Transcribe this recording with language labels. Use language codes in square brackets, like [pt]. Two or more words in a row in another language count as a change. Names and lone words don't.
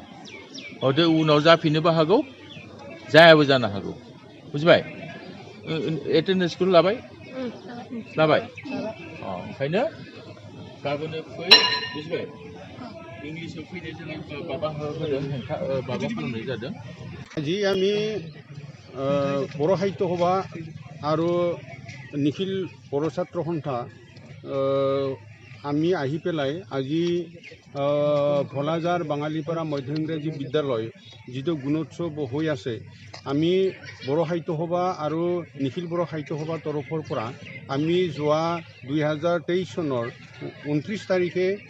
[brx] हयथ' उनाव जाफिननोबो हागौ, जायाबो जानो हागौ। बुजिबाय? एटेन्डेन्सखौ लाबाय? लाबाय? ओंखायनो गाबोनो फै, बुजिबाय? इंलिसाव फैनो जोङो माबा होदों, हेंथा माबा खालामनाय जादों। [as] আজি আমি बर' সাহিত্য সভা আৰু নিখিল বৰ ছাত্ৰ সন্থা আমি আহি পেলাই আজি ভোলাজাৰ বাঙালীপাৰা মধ্য ইংৰাজী বিদ্যালয় যিটো গুণোৎসৱ হৈ আছে, আমি বৰ সাহিত্য সভা আৰু নিখিল বৰ সাহিত্য সভাৰ তৰফৰ পৰা আমি যোৱা 2023 চনৰ 29 তাৰিখে